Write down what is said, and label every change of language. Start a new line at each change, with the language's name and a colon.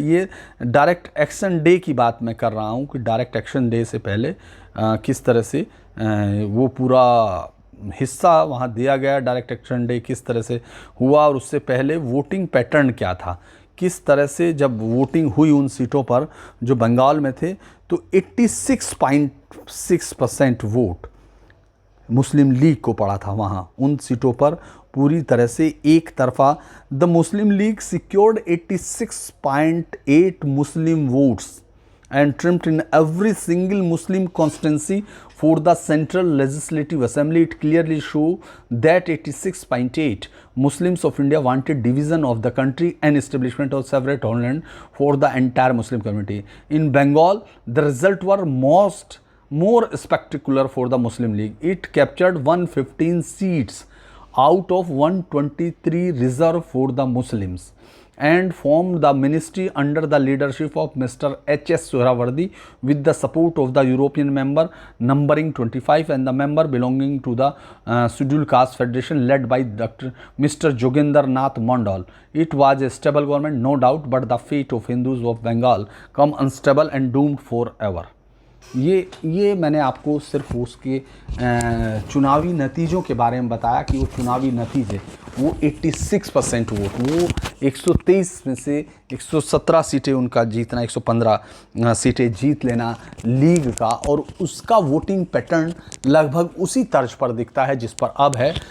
Hindi: ये direct action day की बात मैं कर रहा हूँ कि डायरेक्ट एक्शन डे से पहले किस तरह से वो पूरा हिस्सा वहाँ दिया गया, डायरेक्ट एक्शन डे किस तरह से हुआ और उससे पहले वोटिंग पैटर्न क्या था, किस तरह से जब वोटिंग हुई उन सीटों पर जो बंगाल में थे तो 86.6% वोट मुस्लिम लीग को पड़ा था वहाँ उन सीटों पर पूरी तरह से एक तरफा।
English: The Muslim League secured 86.8 Muslim votes and trimmed in every single Muslim constituency for the Central Legislative Assembly. It clearly show that 86.8 Muslims of India wanted division of the country and establishment of separate homeland for the entire Muslim community. In Bengal, the result were more spectacular for the Muslim League. It captured 115 seats out of 123 reserved for the Muslims and formed the ministry under the leadership of Mr. H.S. Sohrawardy with the support of the European member numbering 25 and the member belonging to the Scheduled Caste Federation led by Dr. Mr. Jogendra Nath Mandal. It was a stable government, no doubt, but the fate of Hindus of Bengal come unstable and doomed forever.
Hindi: ये मैंने आपको सिर्फ उसके चुनावी नतीजों के बारे में बताया कि वो चुनावी नतीजे वो 86% वोट, वो 123 में से 117 सीटें उनका जीतना, 115 सीटें जीत लेना लीग का, और उसका वोटिंग पैटर्न लगभग उसी तर्ज पर दिखता है जिस पर अब है।